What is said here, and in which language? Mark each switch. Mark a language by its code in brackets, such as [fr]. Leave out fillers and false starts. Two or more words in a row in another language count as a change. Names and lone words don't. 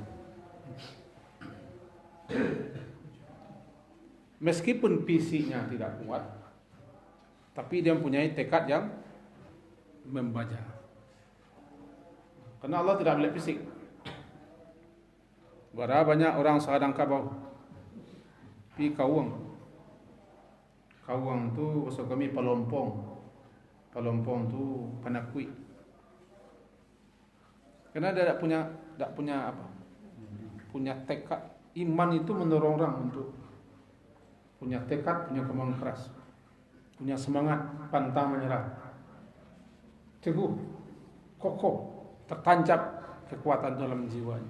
[id] Meskipun fisiknya tidak kuat, tapi dia mempunyai tekad yang membaja. Karena Allah tidak melihat fisik. Berapa banyak orang [min] sadang kabau, pi kawang. Kawang tu bahasa kami palompong. Palompong tu panakui. [id] Karena dia tak punya apa? Punya tekad. Iman itu mendorong orang untuk punya tekad, punya kemauan keras, punya semangat, pantang menyerah, teguh, kokoh, tertancap kekuatan dalam jiwanya.